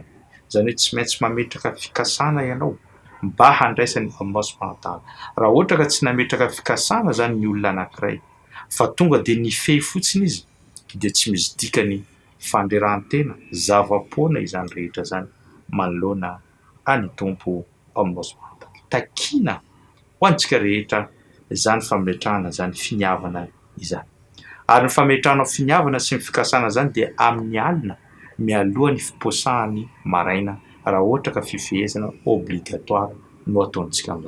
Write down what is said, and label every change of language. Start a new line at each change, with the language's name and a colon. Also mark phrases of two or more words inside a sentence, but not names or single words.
Malagasy: Izany hoe tsy maintsy mametraka fikasana ianao mba handraisan'ny Allah
Arabic: سبحانه وتعالى.
Malagasy: Raha ohatra ka tsy nametraka fikasana zany ny olona anankiray fa tonga dia nifehy fotsiny izy dia tsy misy dikany fandreran-tena zava-poana izany rehetra zany manoloana any tompo Allah
Arabic: سبحانه وتعالى.
Malagasy: Takina ho antsika rehetra izany fametrahana zany finiavana izany. Ary ny fametranao finiavana sy ny fikasana zany dia amin'ny alina mialoha ny fiposahany maraina raha ohatra ka fifehezana obligatoire no ataontsika amin'izany.